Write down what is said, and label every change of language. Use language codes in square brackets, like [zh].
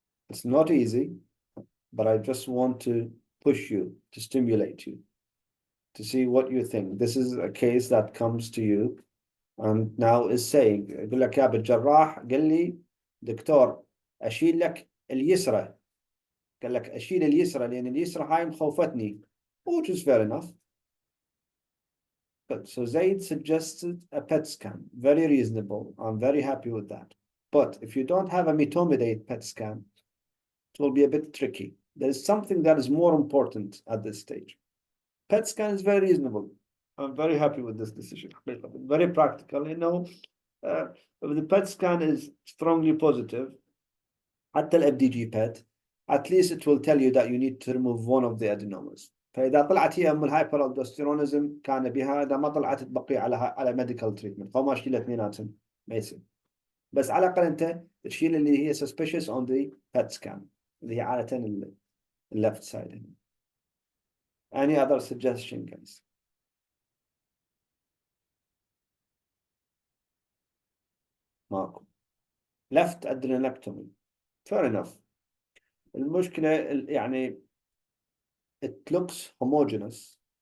[en] It's not easy, but I just want to push you, to stimulate you, to see what you think. This is a case that comes to you and now is saying, [ar] يقول لك يا بالجراح قال لي دكتور أشيل لك اليسرى. قال لك أشيل اليسرى لأن اليسرى هاي مخوفتني, [en] which is fair enough. But so Zaid suggested a PET scan, very reasonable. I'm very happy with that. But if you don't have a metomidate PET scan, it will be a bit tricky. There is something that is more important at this stage. PET scan is very reasonable. I'm very happy with this decision. Very practical. You know, if the PET scan is strongly positive, [ar] حتى ال [en] FDG PET, at least it will tell you that you need to remove one of the adenomas. [ar] فإذا طلعت هي أم الهايبرالدوستيرونيزم كان بها، إذا ما طلعت تبقي على ميديكال تريتمنت، فما شيل اثنيناتهم ما يصير. بس على الأقل أنت تشيل اللي هي [en] suspicious on the PET scan [ar] اللي هي عادة ال left side. [en] Any other suggestion, guys? [ar] ماكو. [en] Left adrenectomy. Fair enough. [ar] المشكلة يعني [en] it looks homogeneous.